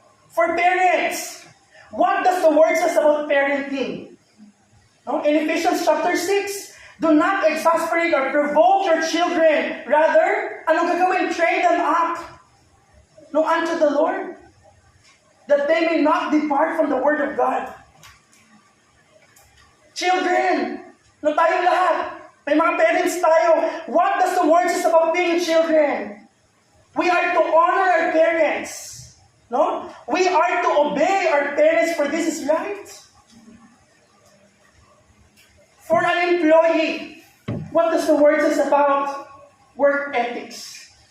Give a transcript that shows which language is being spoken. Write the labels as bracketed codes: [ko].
[en] For parents, what does the word says about parenting? In Ephesians chapter 6, do not exasperate or provoke your children. Rather, [tl] anong gagawin? [en] Train them up unto the Lord, that they may not depart from the word of God. [tl] Children, tayong lahat, may mga parents tayo. [en] What does the word says about being children? We are to honor our parents. We are to obey our parents, for this is right. For an employee, what does the word says about work ethics?